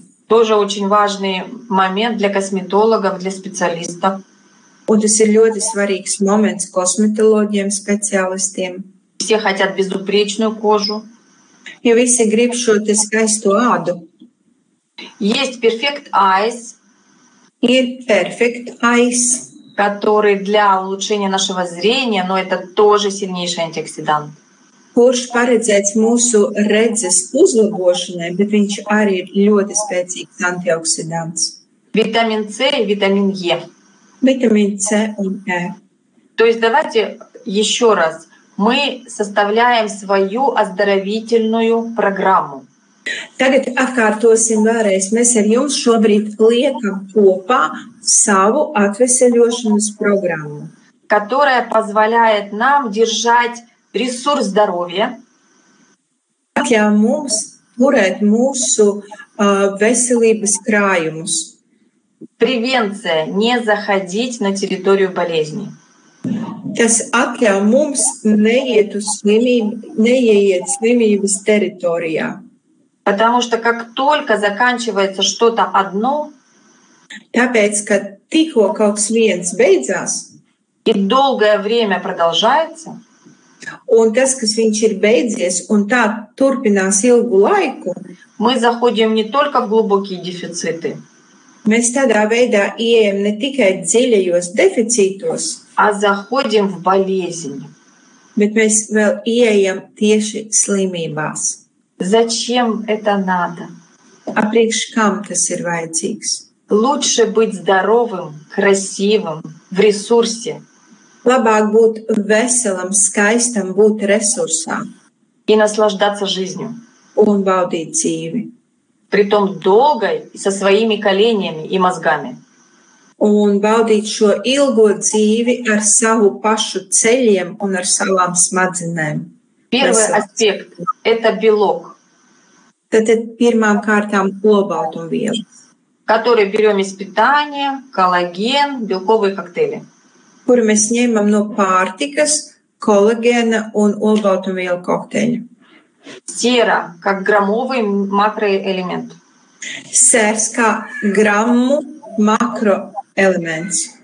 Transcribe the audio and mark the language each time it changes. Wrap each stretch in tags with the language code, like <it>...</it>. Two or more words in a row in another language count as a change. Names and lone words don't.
<ru>Тоже очень важный момент для косметологов, для специалистов.</ru> <lv>Un tas ir ļoti svarīgs moments kosmetoloģiem, speciālistiem.</lv> <ru>Все хотят безупречную кожу.</ru> <lv>Jo visi grib šo te skaisto ādu.</lv> <ru>Есть Perfect Eyes,</ru> <lv>Ir Perfect Eyes,</lv> <ru>который для улучшения нашего зрения, но это тоже сильнейший антиоксидант.</ru> <lv>kurš paredzēts mūsu redzes uzlabošanai, bet viņš arī ir ļoti spēcīgs antioksidants.</lv> <ru>Витамин С и витамин Е.</ru> <lv>Vitamīns C un E.</lv> <ru>То есть давайте еще раз. Мы составляем свою оздоровительную программу.</ru> <lv>Tagad atkārtosim vēlreiz. Mēs ar jums šobrīd liekam kopā savu atveseļošanas programmu,</lv> <ru>которая позволяет нам держать ресурс здоровья,</ru> <lv>atļauj mums turēt mūsu veselības krājumus.</lv> <ru>Превенция, не заходить на территорию болезни.</ru> <lv>Tas atļauj mums neiet slimības teritorijā.</lv> <ru>Потому что как только заканчивается что-то одно,</ru> <lv>Tāpēc, ka tikko kaut kas viens beidzās,</lv> <ru>и долгое время продолжается,</ru> <lv>un tas, kas viņš ir beidzies, un tā turpinās ilgu laiku,</lv> <ru>мы заходим не только в глубокие дефициты,</ru> <lv>mēs tādā veidā ieejam ne tikai dziļajos deficītos,</lv> <ru>а заходим в болезнь.</ru> <lv>bet mēs vēl ieejam tieši slimībās.</lv> <ru>Зачем это надо?</ru> <lv>Apriekš kam tas ir vajadzīgs?</lv> <ru>Лучше быть здоровым, красивым, в ресурсе</ru> <lv>Labāk būt veselam, skaistam, būt resursā</lv> <ru>и наслаждаться жизнью.</ru> <lv>un baudīt dzīvi.</lv> <ru>Притом долгой и со своими коленями и мозгами.</ru> <lv>Un baudīt šo ilgo dzīvi ar savu pašu ceļiem un ar savām smadzenēm.</lv> <ru>Первый аспект — это белок,</ru> <lv>Tad pirmām kārtām olbaltumvielas,</lv> <ru>который берем из питания, коллаген, белковые коктейли.</ru> <lv>kuru mēs ņemam no pārtikas, kolagēna un olbaltumvielu kokteļa.</lv> <ru>Сера как граммовый макроэлемент.</ru> <lv>Sērs kā grammu makroelements,</lv>